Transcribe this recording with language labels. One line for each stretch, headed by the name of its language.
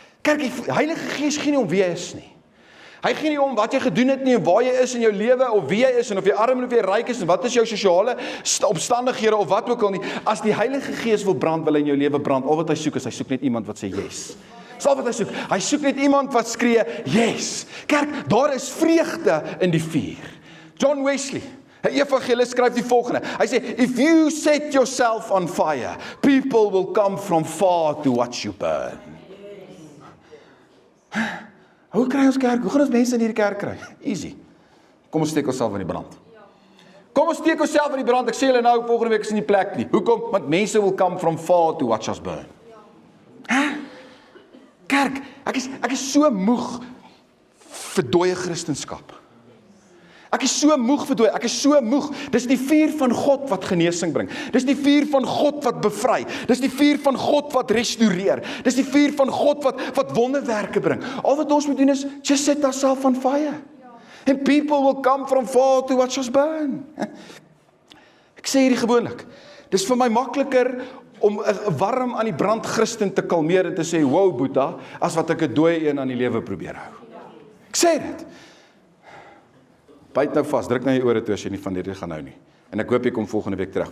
Afrikaans: Kyk, die Heilige Gees gee nie om wie hy is nie. Hy gee nie om wat jy gedoen het nie, en waar jy is in jou lewe, of wie jy is, en of jy arm en of jy ryk is, en wat is jou sosiale omstandighede, of wat ook al nie. As die Heilige Gees wil brand, wil hy in jou lewe brand. Al wat hy soek is, hy soek net iemand wat sê yes. Dis al wat hy soek. Hy soek net iemand wat skree, yes. Kerk, daar is vreugde in die vuur. John Wesley, 'n evangelis, skryf die volgende. Hy sê,
English: if you set yourself on fire, people will come from far to watch you burn.
Afrikaans: Hoe kry ons kerk? Hoe gaan ons mense in hierdie kerk kry? Easy. Kom ons steek onsself in die brand. Kom ons steek onsself in die brand. Ek sê julle nou, volgende week is in die plek nie. Hoekom? Want mense
English: will come from far to watch us burn.
Afrikaans: Kerk, ek is so moeg vir dooie Christenskap. Ek is so moeg vir dooie, ek is so moeg. Dis die vuur van God wat genesing bring. Dis die vuur van God wat bevry. Dis die vuur van God wat restoreer. Dis die vuur van God wat wonderwerke bring. Al wat ons moet doen is,
English: just set ourselves on fire. And people will come from far to watch us burn.
Afrikaans: Ek sê hierdie gewoonlik. Dis vir my makliker om 'n warm aan die brand Christen te kalmeer en te sê, wow Boeta, as wat ek 'n dooie een aan die lewe probeer hou. Ek sê dit. Byt nou vas, druk na jou ore toe as jy nie van hierdie gaan hou nie. En ek hoop jy kom volgende week terug.